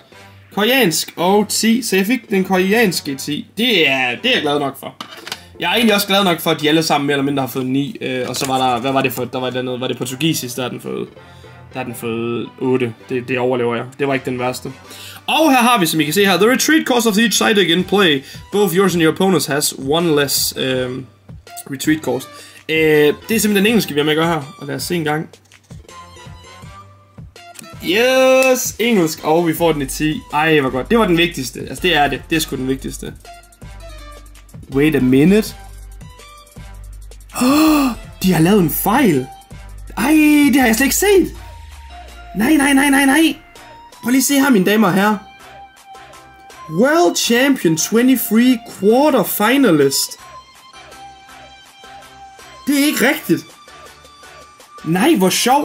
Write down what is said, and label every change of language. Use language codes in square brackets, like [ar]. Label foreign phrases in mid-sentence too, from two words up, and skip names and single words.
[da] Koreansk og 10, så jeg fik den koreanske 10. Det er jeg glad nok for. Jeg er egentlig også glad nok for, at de alle sammen mere eller mindre har fået 9. Og så var der, hvad var det for, der var der noget, var det portugisisk, der har den fået 8. Det overlever jeg. Det var ikke den værste. Og her har vi, som I kan se her, [en] the retreat cost of each side again play. Both yours and your opponents has one less retreat cost. [da] Det er simpelthen den engelske, vi har med at gøre her. Og lad os se en gang. Yes! Engelsk, og vi får den i 10. Ej, hvor godt. Det var den vigtigste. Altså, det er det. Det er sgu den vigtigste. [en] Wait a minute. [da] De har lavet en fejl. Ej, det har jeg slet ikke set. Nej. Prøv lige at se her, mine damer og herrer. [en] World Champion 23 Quarter Finalist. [da] Det er ikke rigtigt. Nej, hvor sjovt.